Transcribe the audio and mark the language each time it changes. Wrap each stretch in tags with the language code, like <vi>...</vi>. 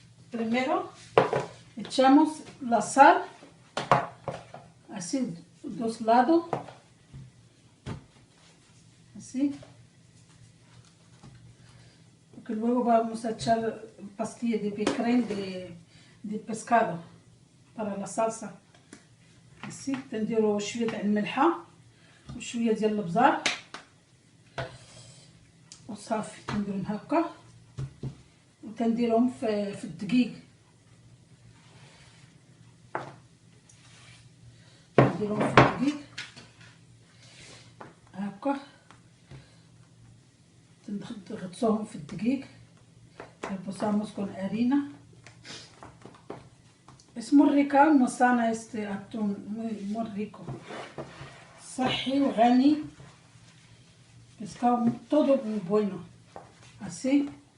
<es>Primero echamos la sal, así, 2 lados, así, porque luego vamos a echar pastilla de becrén de pescado para la salsa.</es> <ar>así تنديروا شويه تاع الملحه وشويه ديال البزار وصافي، تنديرهم هكا وتنديرهم في الدقيق، نديرهم في الدقيق هكا، تغطسوهم في الدقيق.</ar> <es>Empezamos con harina. Es muy rica, muy sana este atún, muy rico,</es> <ar>صحي وغني،</ar> <es>pescado todo muy bueno, así.</es>